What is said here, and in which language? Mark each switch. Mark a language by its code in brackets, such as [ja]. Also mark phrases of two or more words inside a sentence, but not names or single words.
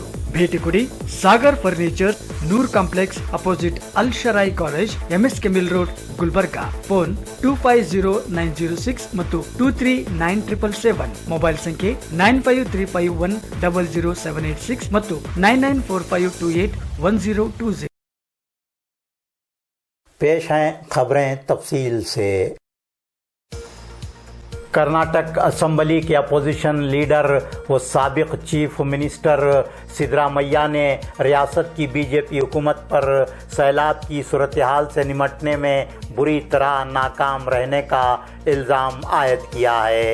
[kn] ಭೇಟಿ ಕೊಡಿ ಸಾಗರ್ ಫರ್ನಿಚರ್, ನೂರ್ ಕಾಂಪ್ಲೆಕ್ಸ್ ಅಪೋಸಿಟ್ ಅಲ್ ಶರಾಯಿ ಕಾಲೇಜ್, MSK ಮಿಲ್ ರೋಡ್, ಗುಲ್ಬರ್ಗಾ. ಫೋನ್ 250906 ಮತ್ತು 239777. ಮೊಬೈಲ್ ಸಂಖ್ಯೆ 9535100786 ಮತ್ತು 9945281020. [ur] پیش ہیں خبریں تفصیل سے. کرناٹک اسمبلی کے [en] opposition leader [ur] و سابق [en] chief minister [ur] سدھرامیا نے ریاست کی BJP حکومت پر سیلاب کی صورت حال سے نمٹنے میں بری طرح ناکام رہنے کا الزام عائد کیا ہے.